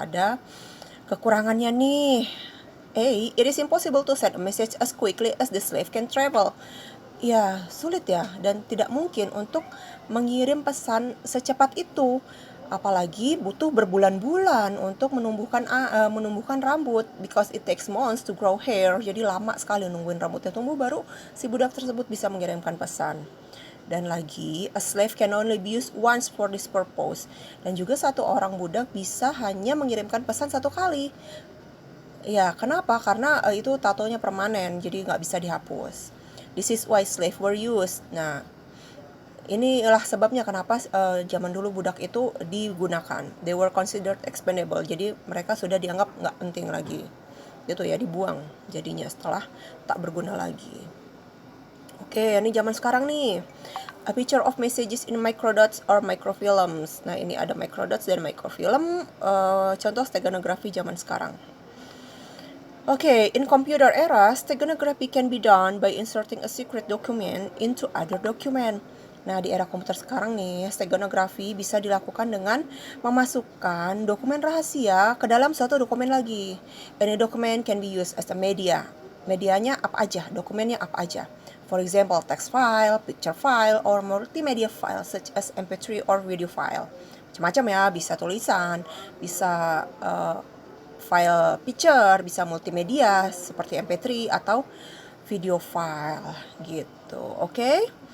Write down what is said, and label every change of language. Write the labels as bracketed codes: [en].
[id] Ada kekurangannya nih. [en] A, it is impossible to send a message as quickly as the slave can travel. [id] Ya, sulit ya, dan tidak mungkin untuk mengirim pesan secepat itu. Apalagi butuh berbulan-bulan untuk menumbuhkan rambut, [en] because it takes months to grow hair. [id] Jadi lama sekali nungguin rambutnya tumbuh baru si budak tersebut bisa mengirimkan pesan. Dan lagi, [en] a slave can only be used once for this purpose. [id] Dan juga satu orang budak bisa hanya mengirimkan pesan satu kali. Ya, kenapa? Karena itu tatonya permanen, jadi nggak bisa dihapus. [en] This is why slave were used. [id] Nah, inilah sebabnya kenapa zaman dulu budak itu digunakan. [en] They were considered expendable. [id] Jadi mereka sudah dianggap nggak penting lagi. Gitu ya, dibuang jadinya setelah tak berguna lagi. Oke, ini zaman sekarang nih. [en] A picture of messages in microdots or microfilms. [id] Nah, ini ada microdots dan microfilm. Contoh steganografi zaman sekarang. [en] Okay, in computer era, steganography can be done by inserting a secret document into other document. [id] Nah, di era komputer sekarang nih, steganografi bisa dilakukan dengan memasukkan dokumen rahasia ke dalam suatu dokumen lagi. [en] Any document can be used as a media. [id] Medianya apa aja, dokumennya apa aja. [en] For example, text file, picture file, or multimedia file such as MP3 or video file. [id] Macam-macam ya, bisa tulisan, bisa file picture, bisa multimedia seperti MP3 atau video file gitu. Okay?